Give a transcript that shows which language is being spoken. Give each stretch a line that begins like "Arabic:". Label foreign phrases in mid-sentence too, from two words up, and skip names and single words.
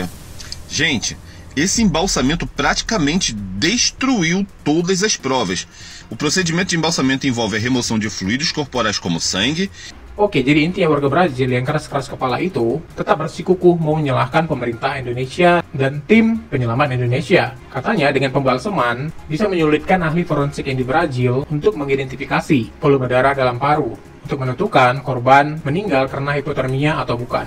Portuguese: Gente, esse embalsamento praticamente destruiu todas as provas. O procedimento de embalsamento envolve a remoção de fluidos corporais como sangue
Indonesian: Oke, jadi intinya warga Brazil yang keras-keras kepala itu tetap bersikukuh mau menyalahkan pemerintah Indonesia dan tim penyelamat Indonesia. Katanya dengan pembalseman bisa menyulitkan ahli forensik yang di Brazil untuk mengidentifikasi volume darah dalam paru untuk menentukan korban meninggal karena hipotermia atau bukan.